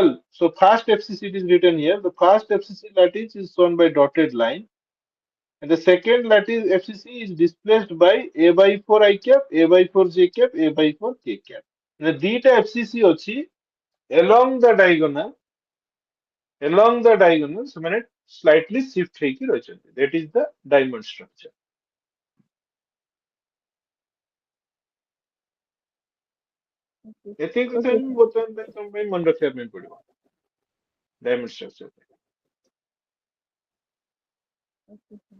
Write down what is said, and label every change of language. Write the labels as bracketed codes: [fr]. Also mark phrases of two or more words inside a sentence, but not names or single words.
[en] So first FCC it is written here. The first FCC lattice is shown by dotted line, and the second lattice FCC is displaced by a by 4 I cap, a by 4 j cap, a by 4 k cap. The theta FCC ଅଛି along the diagonal. Along the diagonal, ସେମାନେ slightly shift [or] ହେଇକି ରହିଛନ୍ତି. [en] That is the diamond structure. Okay. [or] ଏତିକି କଥା [en] Okay, [or] ହିଁ [en] sir. [or] ବର୍ତ୍ତମାନ ପାଇଁ ତମ ପାଇଁ ମନେ ରଖିବା ପାଇଁ ପଡିବ [en] diamond structure. Okay, sir.